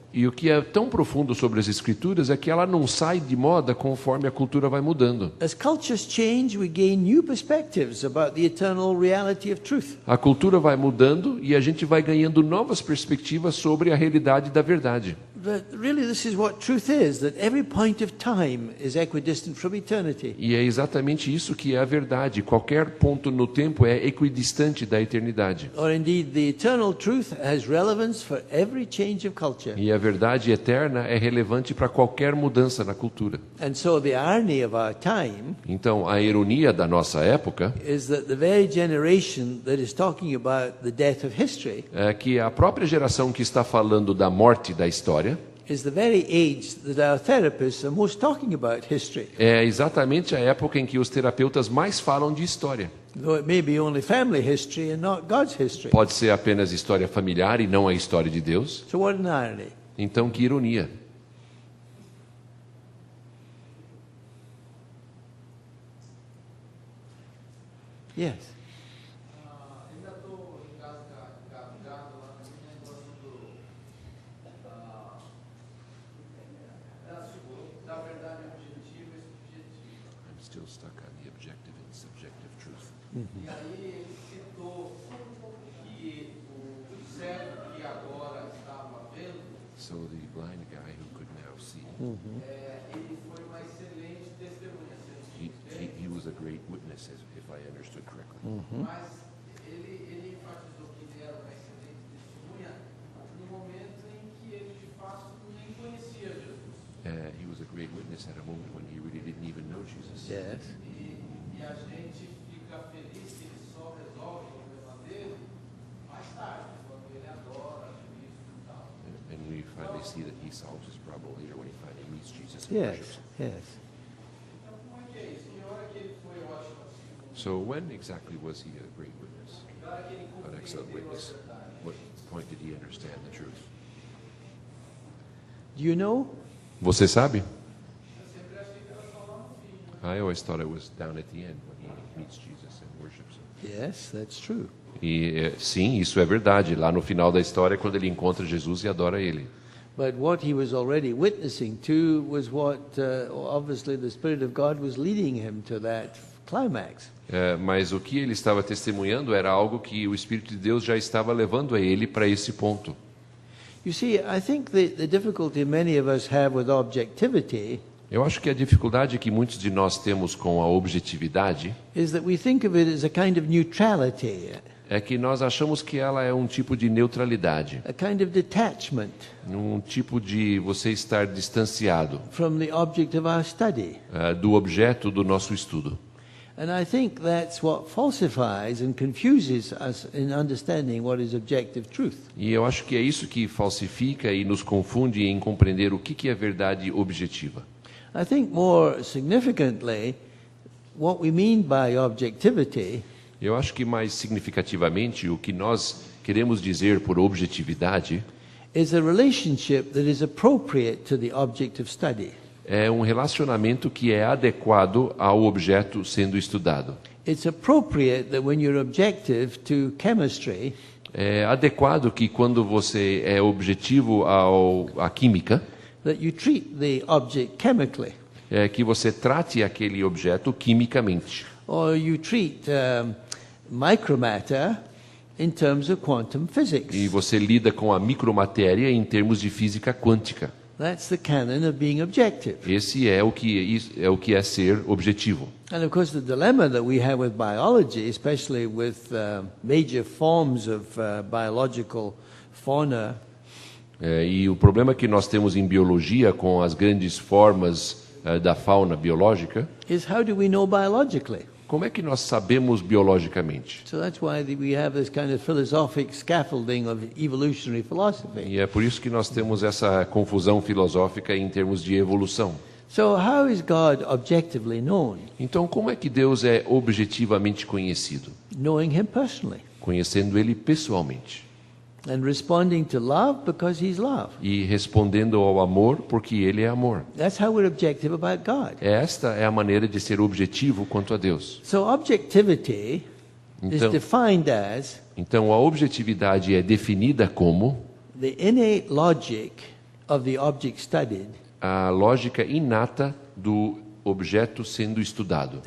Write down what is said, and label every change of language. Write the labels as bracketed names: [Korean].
[Portuguese] E o que é tão profundo sobre as Escrituras é que ela não sai de moda conforme a cultura vai mudando. [English] As cultures change, we gain new perspectives about the eternal reality of truth. [Portuguese] A cultura vai mudando e a gente vai ganhando novas perspectivas sobre a realidade da verdade. [English] But really this is what truth is, that every point of time is equidistant from eternity. [Portuguese] E é exatamente isso que é a verdade. Qualquer ponto no tempo é equidistante da eternidade. [English] Or indeed, the eternal truth has relevance for every change of culture. [Portuguese] E a verdade eterna é relevante para qualquer mudança na cultura. [English] And so the irony of our time [Portuguese] Então, a ironia da nossa época [English] is that the very generation that is talking about the death of history [Portuguese] é que a própria geração que está falando da morte da história [English] is the very age that our therapists are most talking about history. [Portuguese] é exatamente a época em que os terapeutas mais falam de história. [English] Though it may be only family history and not God's history. [Portuguese] Pode ser apenas história familiar e não a história de Deus. [English] So what an irony. [Portuguese] Então, que ironia. [English] Yes. [Portuguese] Ainda estou engasgado lá nesse negócio da verdade objetiva e subjetiva. [English] I'm still stuck on the objective and subjective truth. [Portuguese] E aí ele citou que o cego que agora estava vendo, [English] So the blind guy who could now see, [Portuguese] ele foi uma excelente testemunha. [English] he was a great witness, if I understood correctly. [Portuguese] Mas ele enfatizou que ele era uma excelente testemunha no momento em que ele de fato nem conhecia Jesus. [English] He was a great witness at a moment when he really didn't even know Jesus. Yes. [Portuguese] E a gente fica feliz que ele só resolve o problema dele mais tarde, quando ele adora Cristo e tal. [English] And we finally see that he solves his problem later when he finally meets Jesus and Yes. worships him. Yes. [Portuguese] Então, como é que é isso? Que hora que ele foi, eu acho, assim, [English] So when exactly was he a great witness? [Portuguese] que hora que ele [English] An excellent [Portuguese] compreendeu a [English] witness? [Portuguese] verdade? [English] What point did he understand the truth? Do you know? [Portuguese] Você sabe? Eu sempre achei que era só lá no fim. [English] I always thought it was down at the end when he meets Jesus and worships him. Yes, that's true. [Portuguese] E sim, isso é verdade. Lá no final da história, quando ele encontra Jesus e adora ele. [English] But what he was already witnessing to was what, obviously, the Spirit of God was leading him to that climax. [Portuguese] Mas o que ele estava testemunhando era algo que o Espírito de Deus já estava levando a ele para esse ponto. [English] You see, I think the difficulty many of us have with objectivity [Portuguese] Eu acho que a dificuldade que muitos de nós temos com a objetividade [English] is that we think of it as a kind of neutrality, [Portuguese] é que nós achamos que ela é um tipo de neutralidade, [English] a kind of detachment [Portuguese] um tipo de você estar distanciado [English] from the object of our study. [Portuguese] do objeto do nosso estudo. [English] And I think that's what falsifies and confuses us in understanding what is objective truth. [Portuguese] E eu acho que é isso que falsifica e nos confunde em compreender o que é verdade objetiva. [English] I think more significantly, what we mean by objectivity [Portuguese] Eu acho que mais significativamente o que nós queremos dizer por objetividade [English] is a relationship that is appropriate to the object of study. [Portuguese] é um relacionamento que é adequado ao objeto sendo estudado. [English] It's appropriate that when you're objective to chemistry, [Portuguese] É adequado que quando você é objetivo à química, [English] that you treat the object chemically, [Portuguese] é que você trate aquele objeto quimicamente. [English] or you treat micromatter in terms of quantum physics. [Portuguese] E você lida com a micromatéria em termos de física quântica. [English] That's the canon of being objective. [Portuguese] Esse é o que é ser objetivo. [English] And of course, the dilemma that we have with biology, especially with major forms of biological fauna, [Portuguese] E o problema que nós temos em biologia com as grandes formas da fauna biológica, [English] is how do we know biologically? [Portuguese] como é que nós sabemos biologicamente? [English] So that's why we have this kind of philosophic scaffolding of evolutionary philosophy. [Portuguese] E é por isso que nós temos essa confusão filosófica em termos de evolução. [English] So how is God objectively known? [Portuguese] Então, como é que Deus é objetivamente conhecido? [English] Knowing Him personally [Portuguese] Conhecendo Ele pessoalmente. [English] and responding to love because He's love. [Portuguese] E respondendo ao amor porque Ele é amor. [English] That's how we're objective about God. [Portuguese] Esta é a maneira de ser objetivo quanto a Deus. [English] So objectivity is [Portuguese] Então, [English] defined as [Portuguese] então a objetividade é definida como [English] the innate logic of the object studied [Portuguese] a lógica inata do objeto sendo estudado.